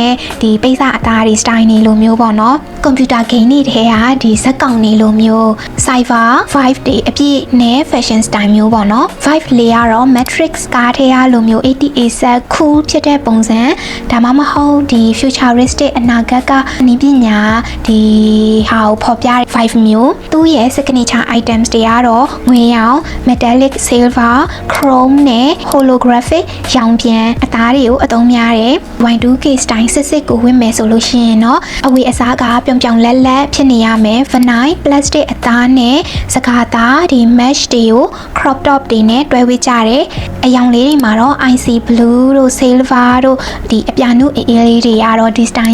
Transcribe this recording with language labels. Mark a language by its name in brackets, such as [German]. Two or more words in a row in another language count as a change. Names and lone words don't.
[Burmese] တဲ့ဒီပိဿအသားတွေ style တွေလိုမျိုးပေါ့နော်ကွန်ပျူတာ game တွေထဲကဒီဇက်ကောင်တွေလိုမျိုး [English] cyber vibe [Burmese] တွေအပြည့်နဲ့ [English] fashion style [Burmese] မျိုးပေါ့နော် vibe လေးကတော့ matrix ကားထဲရလိုမျိုး [English] 80s cool [Burmese] ဖြစ်တဲ့ပုံစံဒါမှမဟုတ်ဒီ futuristic အနာဂတ်ကနည်းပညာဒီဟာကိုဖော်ပြတဲ့ vibe မျိုးသူ့ရဲ့ [English] signature items [Burmese] တွေကတော့ငွေရောင် [English] metallic silver chrome [Burmese] နဲ့ holographic ရောင်ပြန်အသား တွေကိုအသုံးများတယ် [English] Y2K style [Burmese] စစ်ကိုဝင်မယ်ဆိုလို့ရှိရင်တော့အဝေးအစားကပြောင်ပြောင်လက်လက်ဖြစ်နေရမယ် [English] vinyl plastic [Burmese] အသားနဲ့စကားသားဒီ mesh တွေကို [English] crop top [Burmese] တွေနဲ့တွဲဝေးကြတယ်အယောင်လေးတွေမှာတော့ [English] IC blue [Burmese] တို့ silver တို့ဒီအပြာနုအေးလေးတွေကတော့ဒီ style